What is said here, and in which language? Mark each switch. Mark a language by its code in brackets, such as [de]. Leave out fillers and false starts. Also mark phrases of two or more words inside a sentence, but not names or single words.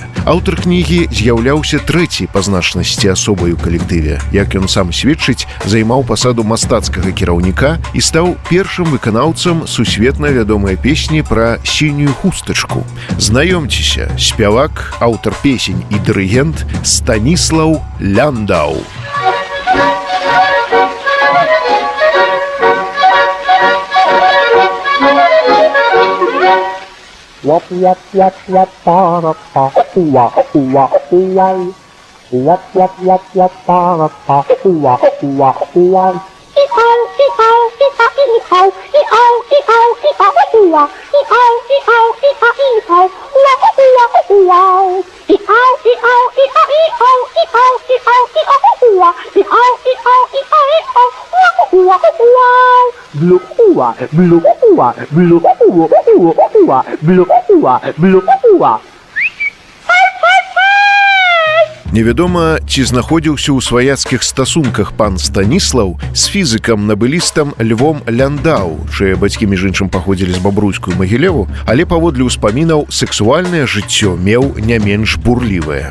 [be] Аўтар кнігі з'яўляўся трэцяй па значнасці асобай у калектыве. Як ён сам сведчыць, займаў пасаду мастацкага кіраўніка і стаў першым выканаўцам сусветна вядомай песні пра сінюю хустачку. Знаёмцеся, спявак, аўтар песень і дырыгент Станіслаў Ляндау. Yap yap yap yap para pa uwa uwa uwai. Yap yap yap yap para pa uwa uwa uwai. I-ow, i-ow, i-ow, i-ow, i-ow, i-ow, i-ow, uwa. I-ow, i-ow, i-ow, i-ow, uwa uwa uwai. I-ow, i-ow, i-ow, i-ow, i-ow, i-ow, i-ow, uwa. I-ow, i-ow, i-ow, i-ow, uwa uwa uwai. Blue uwa, blue uwa, blue uwa, uwa uwa, blue uwa, blue uwa. Невядома, ці знаходзіўся ў сваяцкіх стасунках пан Станіслаў з фізыкам-набылістам Львом Ляндау, чые бацькі, між іншым, паходзілі з Бабруйскую Магілеву, але паводле ўспамінаў сексуальнае жыццё меў не менш бурлівае.